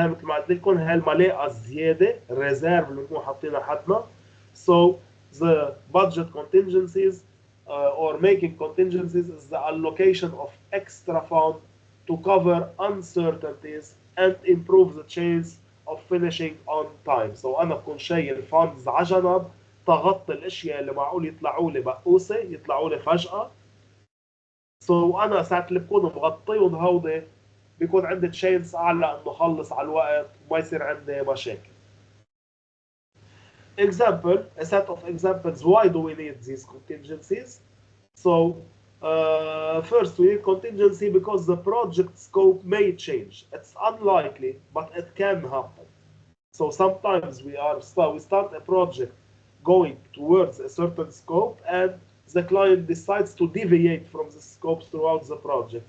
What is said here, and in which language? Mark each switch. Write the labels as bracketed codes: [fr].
[ar] هاي مثل ما قلت لكم هاي الملاءة الزيادة الريزيرف اللي بنكون حاطينها حدنا. [en] So the budget contingencies or making contingencies is the allocation of extra fund to cover uncertainties and improve the chance of finishing on time. [ar] So أنا بكون شايل funds على جنب تغطي الأشياء اللي معقول يطلعوا لي بقوسة يطلعوا لي فجأة. So أنا ساعة اللي بكون مغطيهم هودي بيكون عندي تشانس أعلى إنه أخلص على الوقت وما يصير عندي مشاكل. [en] Example, a set of examples. Why do we need these contingencies? So first we need contingency because the project scope may change. It's unlikely, but it can happen. So sometimes we start a project going towards a certain scope and the client decides to deviate from the scope throughout the project.